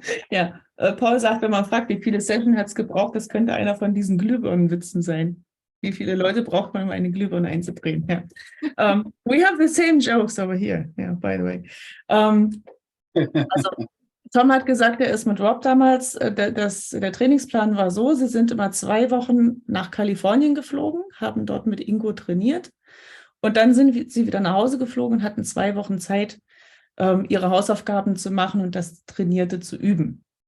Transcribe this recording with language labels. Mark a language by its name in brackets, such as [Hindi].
[German] Ja, Paul sagt, wenn man fragt, wie viele Sessions hat es gebraucht, das könnte einer von diesen Glühbirnenwitzen sein. Wie viele Leute braucht man, um eine Glühbirne einzudrehen? Ja. [English] We have the same jokes over here, yeah, by the way. [German] Also, Tom hat gesagt, er ist mit Rob damals, der Trainingsplan war so, sie sind immer 2 Wochen nach Kalifornien geflogen, haben dort mit Ingo trainiert und dann sind sie wieder nach Hause geflogen und hatten 2 Wochen Zeit, ihre Hausaufgaben zu machen und das Trainierte zu üben.